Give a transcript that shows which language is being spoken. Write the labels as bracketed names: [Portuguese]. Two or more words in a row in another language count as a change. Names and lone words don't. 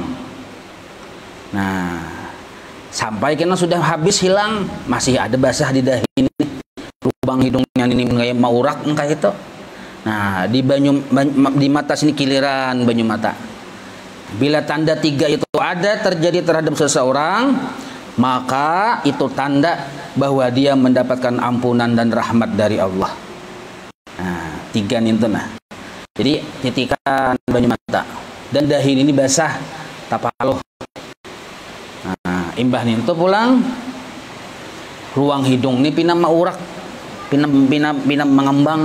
[Indonesian] Nah, sampai kena sudah habis hilang, masih ada basah di dahi ini, lubang hidungnya ini kayak mau urak kayak itu. [Banjar] Nah, di mata sini kiliran banyu mata. [Indonesian] Bila tanda 3 itu ada terjadi terhadap seseorang, maka itu tanda bahwa dia mendapatkan ampunan dan rahmat dari Allah. [Banjar] Nah, 3 itu Jadi titikan banyu mata dan dahi ini basah tapaluh. Nah, imbah itu pulang ruang hidung ini pina maurak. pinam mengembang.